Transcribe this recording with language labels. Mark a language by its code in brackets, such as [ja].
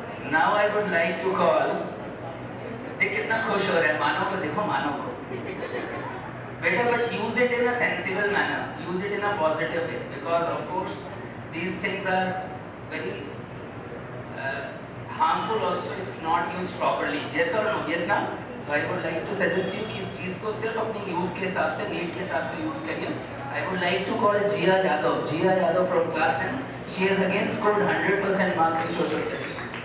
[en] Now I would like to call, [hi] देख कितना खुश हो रहा है, मानव को देखो, मानव को बेटा, [en] but use it in a sensible manner, use it in a positive way, because of course these things are very harmful also if not used properly. Yes or no? Yes ना? So I would like to suggest you [hi] कि इस चीज को सिर्फ अपनी use के हिसाब से, need के हिसाब से use करिए. [en] I would like to call Jia Yadav from class 10. She has again scored 100% marks in social studies.